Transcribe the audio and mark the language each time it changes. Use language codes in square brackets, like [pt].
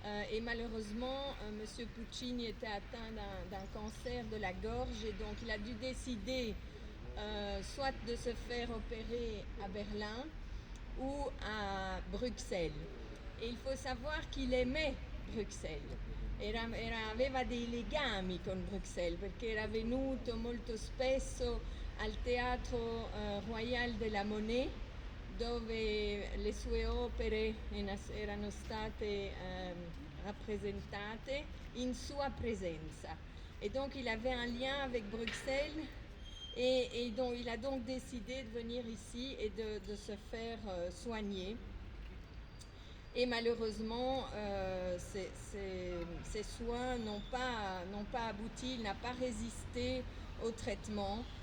[fr] Et malheureusement, M. Puccini était atteint d'un cancer de la gorge et donc il a dû décider soit de se faire opérer à Berlin ou à Bruxelles. [it] E [fr] il faut savoir qu'il aimait Bruxelles, [it] aveva dei legami con Bruxelles perché era venuto molto spesso al Teatro Royal de la Monnaie, dove le sue opere erano state rappresentate in sua presenza. [fr] Et donc il avait un lien avec Bruxelles et donc, il a donc décidé de venir ici et de se faire soigner. Et malheureusement, ces soins n'ont pas abouti, il n'a pas résisté au traitement.